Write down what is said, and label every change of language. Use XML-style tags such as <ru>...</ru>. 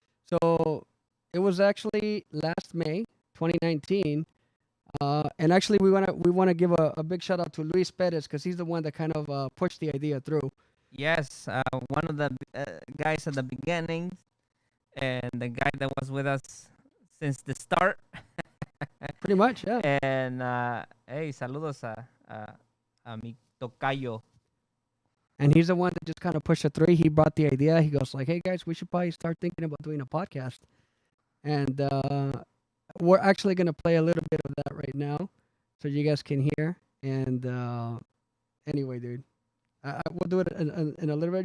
<en>So it was actually last May, 2019. And actually, we wanna give a big shout out to Luis Perez because he's the one that kind of pushed the idea through. Yes, one of the guys at the beginning, and the guy that was with us since the start. Pretty much, yeah.</en> <es>And hey, saludos a mi tocayo.</es> <en>And he's the one that just kind of pushed it through. He brought the idea. He goes like, "Hey guys, we should probably start thinking about doing a podcast." And we're actually gonna play a little bit of that right now, so you guys can hear. And anyway, dude, we'll do it in a little bit.</en>